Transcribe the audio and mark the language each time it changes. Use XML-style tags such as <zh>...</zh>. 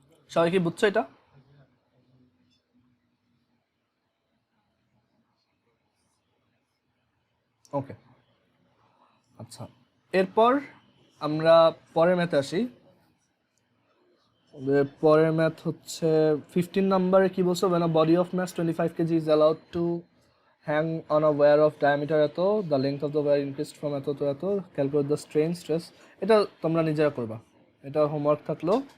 <bn>সবাই কি বুঝছো এটা? ওকে, আচ্ছা, এরপর আমরা পরের ম্যাথে আসি। পরের ম্যাথ হচ্ছে 15 নম্বরে কি বলছো,</bn> <en>when a body of mass 25 kg is allowed to hang on a wire of diameter এত, the length of the wire increased from এত to এত, calculate the strain stress।</en> <bn>এটা তোমরা নিজেরা করবা, এটা হোমওয়ার্ক থাকলো।</bn>